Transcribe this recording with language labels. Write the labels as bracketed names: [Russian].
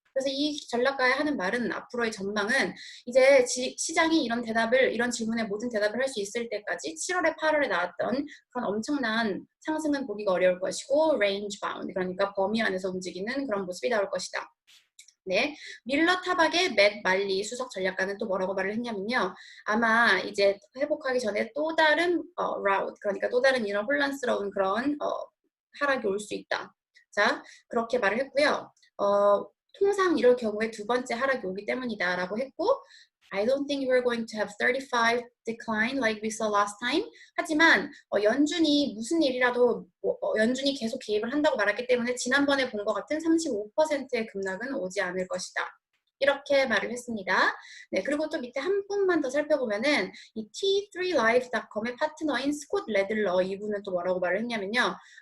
[Korean] 그래서 이 전략가에 하는 말은 앞으로의 전망은 이제 시장이 이런 질문에 모든 대답을 할 수 있을 때까지 7월에 8월에 나왔던 그런 엄청난 상승은 보기가 어려울 것이고 range bound 그러니까 범위 안에서 움직이는 그런 모습이 나올 것이다. 네, 밀러 타박의 맷 말리 수석 전략가는 또 뭐라고 말을 했냐면요. 아마 이제 회복하기 전에 또 다른 라우트 그러니까 또 다른 이런 혼란스러운 그런 하락이 올 수 있다. 자, 그렇게 말을 했고요. 통상 이럴 경우에 두 번째 하락이 오기 때문이다라고 했고 [English] I don't think we're going to have 35 decline like we saw last time. [Korean] 하지만 연준이 무슨 일이라도 연준이 계속 개입을 한다고 말했기 때문에 지난번에 본 것 같은 35%의 급락은 오지 않을 것이다. 이렇게 말을 했습니다. 네, 그리고 또 밑에 한 분만 더 살펴보면은 이 T3Life.com의 파트너인 스콧 레들러 이분은 또 뭐라고 말을 했냐면요.